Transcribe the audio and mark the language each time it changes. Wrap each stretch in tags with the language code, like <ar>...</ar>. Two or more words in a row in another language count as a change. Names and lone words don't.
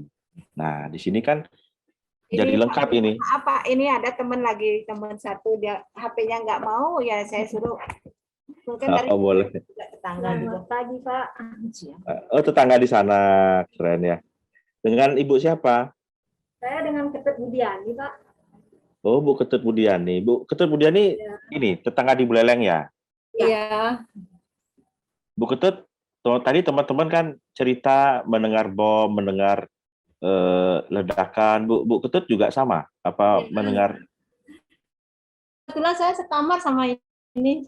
<id>Nah, di sini kan jadi lengkap ini. Apa ini ada teman satu dia HP-nya nggak mau ya saya suruh. Mungkin dari boleh. Tetangga juga pagi, Pak. Oh, tetangga di sana. Keren ya. Dengan Ibu siapa? Saya dengan Ketut Budiani, Pak. Oh, Bu Ketut Budiani. Bu Ketut Budiani ya. Ini tetangga di Buleleng ya? Iya. Bu Ketut, tadi teman-teman kan cerita mendengar bom, mendengar ledakan. Bu Ketut juga sama? Apa ya. Mendengar? Kebetulan saya sekamar sama ini.</id>